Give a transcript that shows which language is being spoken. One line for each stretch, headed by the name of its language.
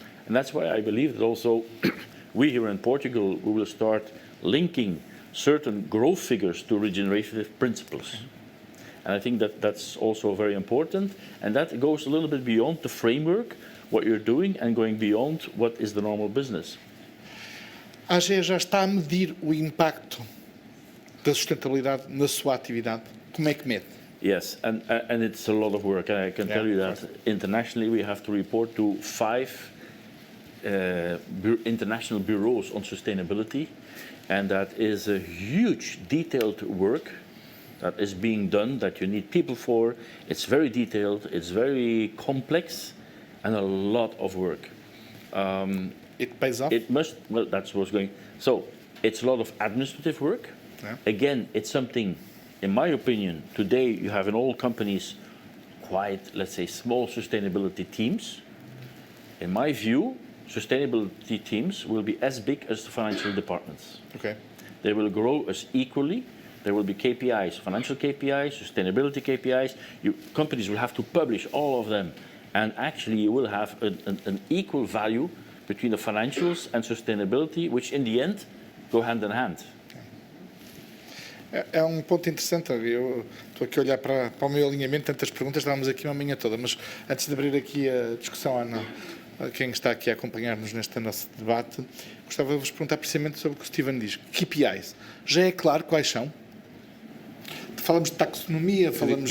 English: And that's why I believe that also we here in Portugal, we will start linking certain growth figures to regenerative principles. And I think that that's also very important. And that goes a little bit beyond the framework, what you're doing, and going beyond what is the normal business.
Portuguese: A AGE já está a medir o impacto da sustentabilidade na sua atividade. Como é que mede?
English: Yes, and it's a lot of work. I can tell you that internationally we have to report to 5 international bureaus on sustainability. And that is a huge, detailed work that is being done, that you need people for. It's very detailed, it's very complex, and a lot of work. It pays off? It must, well, that's what's going. So, it's a lot of administrative work. Yeah. Again, it's something, in my opinion, today you have in all companies quite, let's say, small sustainability teams. In my view, sustainability teams will be as big as the financial departments. Okay. They will grow as equally. There will be KPIs, financial KPIs, sustainability KPIs. Companies will have to publish all of them. And actually you will have an equal value between the financials and sustainability, which in the end go hand in hand.
Portuguese: É ponto interessante. Eu estou aqui a olhar para o meu alinhamento, tantas perguntas, estávamos aqui uma manhã toda, mas antes de abrir aqui a discussão, Ana, quem está aqui a acompanhar-nos neste nosso debate, gostava de vos perguntar precisamente sobre o que o Steven diz. KPIs. Já é claro quais são? Falamos de taxonomia, falamos